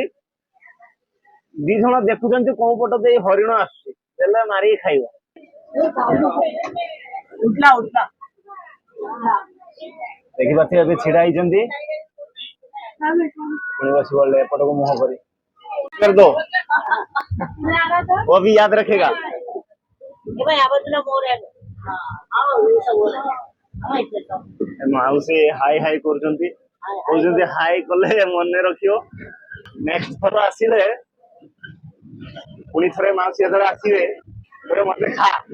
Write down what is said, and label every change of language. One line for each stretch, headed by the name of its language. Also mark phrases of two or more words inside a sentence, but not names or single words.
Odia: 2 ଜଣ ଦେଖୁଛନ୍ତି କୋଉ ପଟ ଦେଇ ହରିଣ ଆସୁଛି ଦେଲେ ମାରିକି ଖାଇବ। ଉଠଲା ଉଠଲା ଦେଖିପାରୁଥିବେ ଏବେ ଛିଡା ହେଇଛନ୍ତି ପୁଣି ବସି ପଡିଲେ ଏପଟକୁ ମୁହଁ କରି
Hindi: कर दो वो भी याद रखेगा।
Odia: ମାଉସୀ
English: hi hi
Odia: କରୁଛନ୍ତି କହୁଛନ୍ତି ହାଇ କଲେ ମନେ ରଖିବ ନେକ୍ସଟ ଥର ଆସିଲେ ପୁଣି ଥରେ ମାଉସୀ ଯେତେବେଳେ ଆସିବେ ପୁଣି ମତେ ଖା।